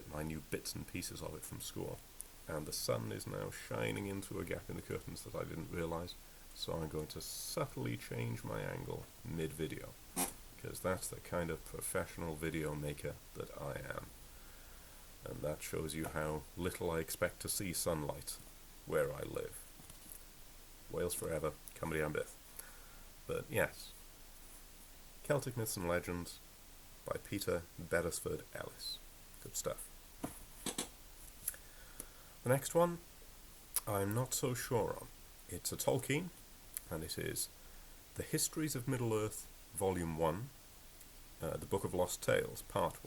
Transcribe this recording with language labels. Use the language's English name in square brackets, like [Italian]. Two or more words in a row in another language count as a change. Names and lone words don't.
[English] I knew bits and pieces of it from school. And the sun is now shining into a gap in the curtains that I didn't realise, so I'm going to subtly change my angle mid-video, because that's the kind of professional video maker that I am. And that shows you how little I expect to see sunlight where I live. Wales forever, [Welsh] Cymru am byth. [English] But yes, Celtic Myths and Legends by Peter Beresford Ellis. Good stuff. The next one, I'm not so sure on. It's a Tolkien, and it is The Histories of Middle-earth, Volume 1, The Book of Lost Tales, Part 1.